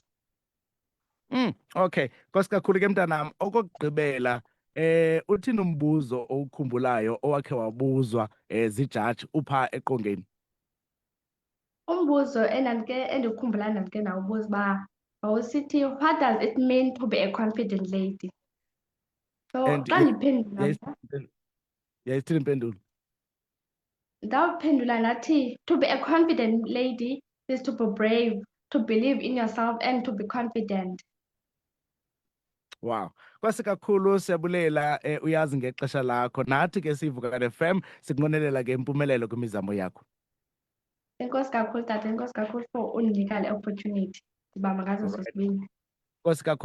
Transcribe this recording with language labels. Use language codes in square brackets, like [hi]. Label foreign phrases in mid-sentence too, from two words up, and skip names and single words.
[xh] Okay, nkosi kakhulu ke mntanam. Okokugqibela, uthini umbuzo owukhumbulayo owakhe wabuzwa zijaji upha eqongeni? Umbuzo endiwukhumbulayo ndandike ndawubuza uba wawusithi, [en] what does it mean to be a confident lady? So And [xh] xa ndiphendula yayithini impendulo? ndawuphendula ndathi, [en] to be a confident lady is to be brave, to believe in yourself and to be confident. [xh] Wow, kwasi kakhulu, siyabulela uyazi ngexesha lakho. Nathi ke siyiVukani FM sikunqwenelela ke impumelelo kwimizamo yakho. Enkosi kakhulu tata, enkosi kakhulu for undinika le opportunity ndiba makazo sosibini. Nkosi kakhulu.